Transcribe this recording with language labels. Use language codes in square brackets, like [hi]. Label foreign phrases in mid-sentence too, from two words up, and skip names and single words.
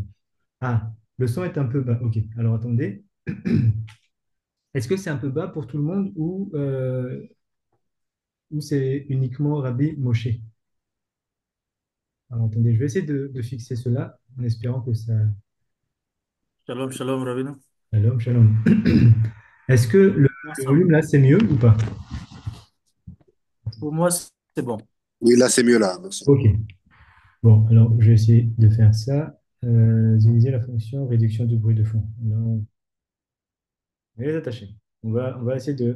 [fr] Ah, le son est un peu bas. Ok, alors attendez. Est-ce que c'est un peu bas pour tout le monde ou c'est uniquement Rabbi Moshe? Alors attendez, je vais essayer de fixer cela en espérant que ça. [he] שלום, שלום, Ravina. שלום, שלום. [fr] Est-ce que le volume là c'est mieux ou pas? Pour moi, c'est bon. Oui, là, c'est mieux, là. Merci. Ok. Bon, alors je vais essayer de faire ça. Diviser la fonction réduction du bruit de fond. Non, on va les attacher. On va essayer de.